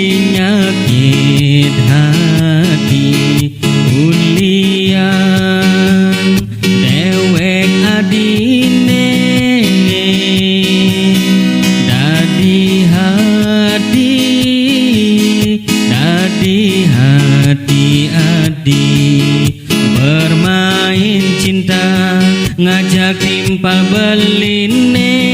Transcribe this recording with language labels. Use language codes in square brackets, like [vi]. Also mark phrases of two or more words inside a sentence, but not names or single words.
[ban] nyakit hati ulian dewek adine dadi hati adi [id] bermain cinta [ban] ngajak timpal beline